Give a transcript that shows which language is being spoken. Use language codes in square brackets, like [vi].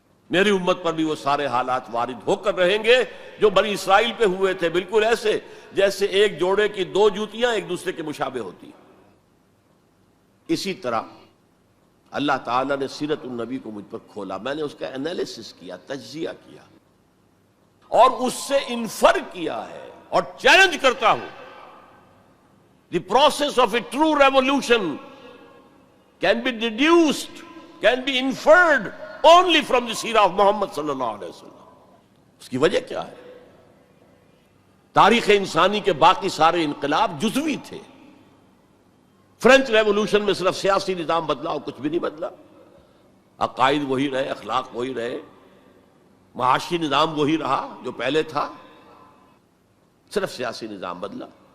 [ur] میری امت پر بھی وہ سارے حالات وارد ہو کر رہیں گے جو بنی اسرائیل پہ ہوئے تھے، بالکل ایسے جیسے ایک جوڑے کی دو جوتیاں ایک دوسرے کے مشابہ ہوتی ہیں. اسی طرح اللہ تعالیٰ نے سیرت النبی کو مجھ پر کھولا. میں نے اس کا انالیسس کیا، تجزیہ کیا اور اس سے انفر کیا ہے اور چیلنج کرتا ہوں. [en] The process of a true revolution can be deduced, can be inferred only from the seerah of Muhammad [ar] صلی اللہ علیہ وسلم. [ur] اس کی وجہ کیا ہے؟ تاریخ انسانی کے باقی سارے انقلاب جزوی تھے. فرینچ ریولوشن میں صرف سیاسی نظام بدلا اور کچھ بھی نہیں بدلا. عقائد وہی رہے، اخلاق وہی رہے، معاشی نظام وہی رہا جو پہلے تھا، صرف سیاسی نظام بدلا.